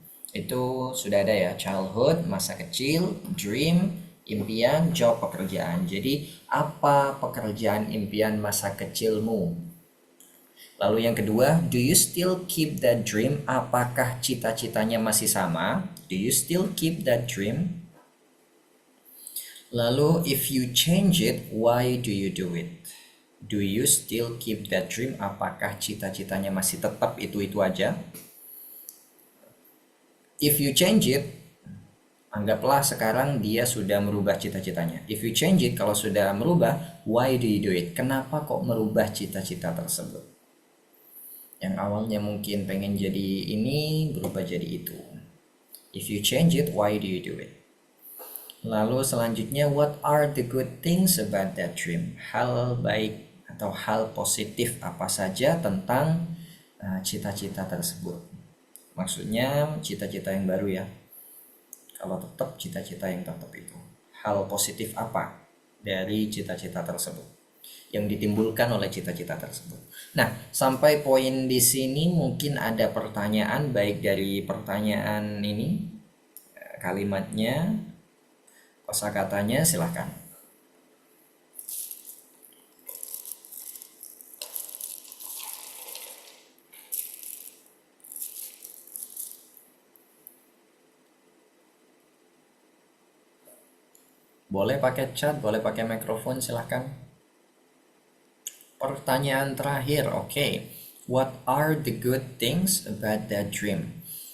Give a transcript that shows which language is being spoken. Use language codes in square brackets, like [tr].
[id] Itu sudah ada ya, childhood, masa kecil, dream, impian, job, pekerjaan. Jadi apa pekerjaan impian masa kecilmu? Lalu yang kedua, [en] do you still keep that dream? [id] Apakah cita-citanya masih sama? [en] Do you still keep that dream? [id] Lalu [en] if you change it, why do you do it? Do you still keep that dream? [id] Apakah cita-citanya masih tetap itu aja? [en] If you change it, [id] anggaplah sekarang dia sudah merubah cita-citanya. [en] If you change it, [id] kalau sudah merubah, [en] why do you do it? [id] Kenapa kok merubah cita-cita tersebut? Yang awalnya mungkin pengen jadi ini, berubah jadi itu. [en] If you change it, why do you do it? [id] Lalu selanjutnya, [en] what are the good things about that dream? [id] Hal baik atau hal positif apa saja tentang cita-cita tersebut? Maksudnya cita-cita yang baru ya. Kalau tetap cita-cita yang tetap itu. Hal positif apa dari cita-cita tersebut yang ditimbulkan oleh cita-cita tersebut. Nah, sampai poin di sini mungkin ada pertanyaan baik dari pertanyaan ini, kalimatnya, kosakatanya, silahkan. Boleh pakai chat, boleh pakai mikrofon, silahkan. Pertanyaan terakhir, oke. [en] What are the good things about that dream?